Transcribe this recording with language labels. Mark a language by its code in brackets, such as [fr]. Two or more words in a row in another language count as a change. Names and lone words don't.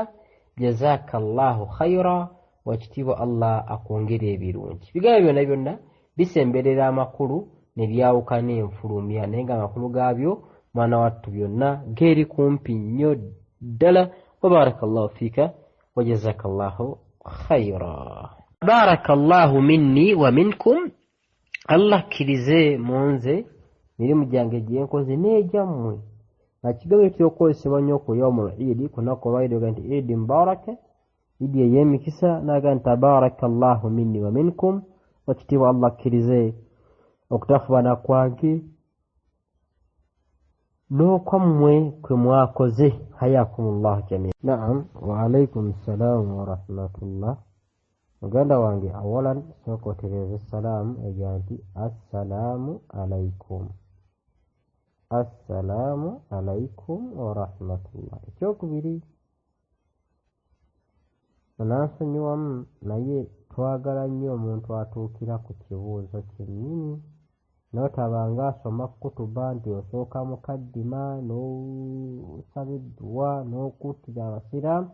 [ar] جزاك الله خيرا, [lg] wakitiibwa Allah akwongere ebirungi. Bigambo byonna byonna bisemberera amakulu ne byawukana enfulumya, naye nga amakulu gaabyo mwana wattu byonna geeri kumpi nnyo ddala. [ar] وبارك الله فيك وجزاك الله خيرا. بارك الله مني ومنكم, [lg] Allah akkirize munze mirimu gyange gye nkoze n'egyammwe. Kigambo ekyokozesebwa nnyo ku [ar] يوم العيد, [lg] ku lunaku olwayidooga nti [ar] عيد مبارك, [lg] Eid ey'emikisa, naga nti [ar] تبارك الله مني ومنكم, [lg] wakitiibwa Allah akkirize okutafubana kwange n'okwammwe kwe mwakoze. [ar] حياكم الله جميعا. نعم وعليكم السلام ورحمة الله. [lg] Muganda wange awalan sooka otereeze salaamu egira nti [ar] السلام عليكم. السلام عليكم ورحمة الله. [lg] Ekyokubiri, onansonyiwamu naye twagala nnyo omuntu atuukira ku kibuuzo kyennyini, n'otabanga asoma kutuba nti osooka mukaddima n'osaba edduwa n'okuttira abasiraamu.